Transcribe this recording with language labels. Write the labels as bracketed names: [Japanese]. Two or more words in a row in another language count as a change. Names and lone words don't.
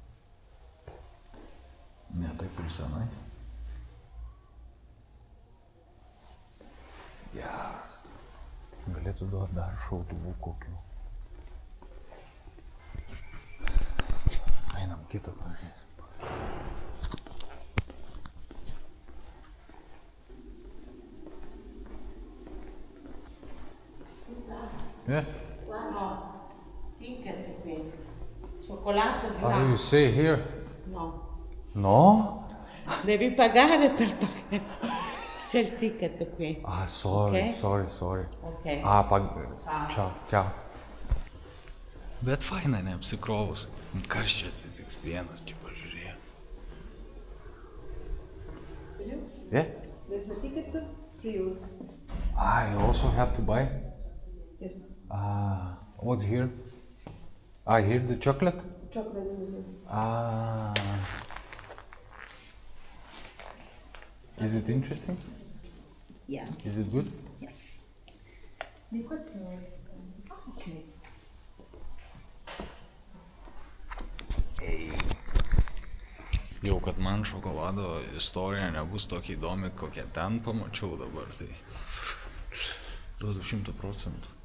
[Lithuanian] Ne taip ir senai. Geras. Galėtų duoti dar šautuvų kokių. Einam kitą pažiūrėsim. [Italian] Ticket qui. Cioccolato di [English] Ah, you [Italian] là. [English] say here? [Italian] No. No? Devi pagare per toccare. C'è il ticket qui. [English] Ah, sorry, Ok. sorry. Ok. [Italian] Ciao. [Lithuanian] Bet faina neapsikrovus. Kas čia atsitiks vienas, čia pažiūrėjo. [English] There's a ticket for you. Ah, you also have to buy? What's here? Here the chocolate? Chocolate. Is it interesting? Yeah. Is it good? Yes. [Lithuanian] Jau kad man šokolado istorija nebus tokia įdomi, kokią ten pamačiau dabar, tai duodu 100%.